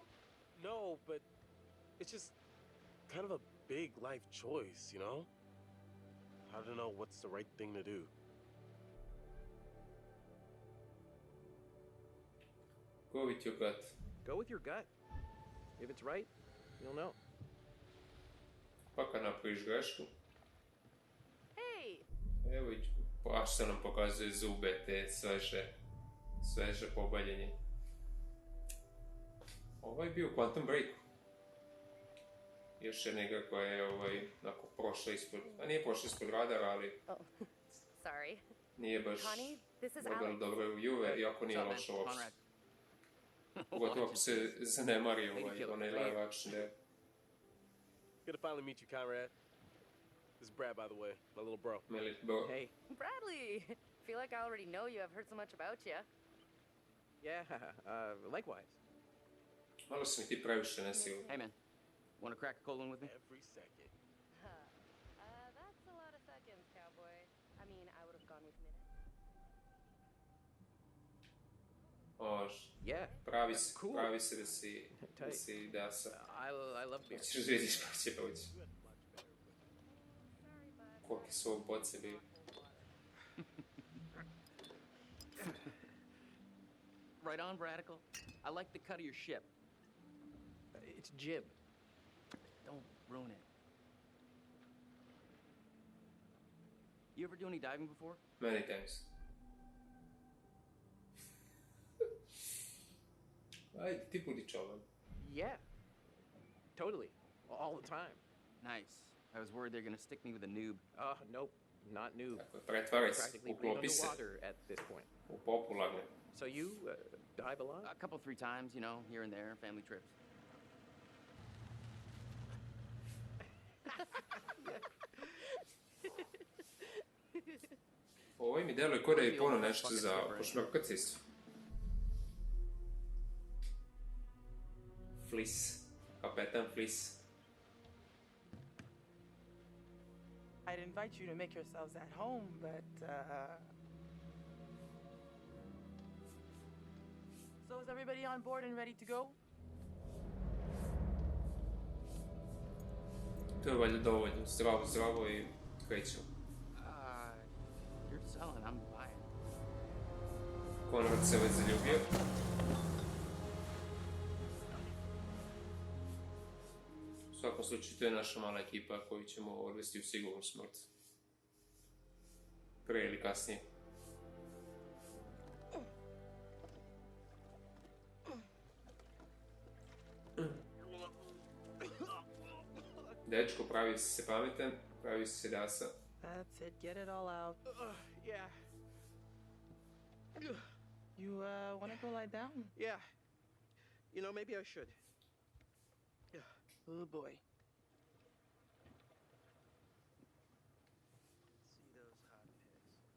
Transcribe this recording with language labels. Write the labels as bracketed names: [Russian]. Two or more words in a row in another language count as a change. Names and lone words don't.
[English] No, but it's just kind of a big life choice, you know? How to know what's the right thing to do. Go with your gut. Go with your gut. If it's right, you'll know. [Serbian] Pa kad napraviš grešku, [English] Hey, [Serbian] evo i baš se nam pokazuje zube, te sveže pobaljenje. Ovo je bio Quantum Break. Još jedna igra koja je onako prošla ispod, a nije prošla ispod radara, ali [English] Oh, sorry. [Serbian] nije baš [English] Connie, this is [Serbian] dobila [English] Alex. [Serbian] dobre reviewe, iako nije [English] What's up, [Serbian] loša [English] man? [Serbian] uopšte. [English] Conrad. [Serbian] Pogotovo ako se zanemari [English] kill [Serbian] onaj [English] it. [Serbian] live action deo. [English] Good to finally meet you, Conrad. This is Brad, by the way, my little bro. Melit bro. Hey. Bradley! Feel like I already know you. I've heard so much about you. Yeah, likewise. [Serbian] Malo si mi ti previše nesiguran. [English] Hey, man. Want to crack a cold one with me? Every second. That's a lot of seconds, cowboy. I mean, I would have gone with minutes. [Serbian] Može. [English] Yeah. [Serbian] Pravi [English] Cool. [Serbian] se da si dasa. [English] I love beer. [Serbian] Hoćeš da vidiš kako će proći. [English] Sorry, bud. [Serbian] Koliki su ovo boce bili. [English] Right on, Radical. I like the cut of your ship. It's jib. Don't ruin it. You ever do any diving before? Many times. [Serbian] Ajde, ti budi čoban. [English] Yeah. Totally. All the time. Nice. I was worried they're gonna stick me with a noob. Nope. Not new. [Serbian] Tako je, pretvaraj se, [English] Practically breathe [Serbian] uklopi se [English] underwater at this point. [Serbian] u popularne. [English] So you dive a lot? A couple, 3 times, you know, here and there, family trips. [Serbian] Ovo mi deluje kod da je puno nešto za pošmrkac isto. Flis. Kapetan Flis. [English] I'd invite you to make yourselves at home, but, So is everybody on board and ready to go? [Serbian] To je valjda dovoljno. Zdravo i krećemo. You're selling, I'm buying. Konrad se već zaljubio. U svakom slučaju, to je naša mala ekipa koju ćemo odvesti u sigurnu smrt. Prije ili kasnije. Dečko, pravi si se pametan, pravi si se dasa. [English] That's it. Get it all out. Yeah. You want to go lie down? Yeah. You know, maybe I should. Oh boy. See those hot pics.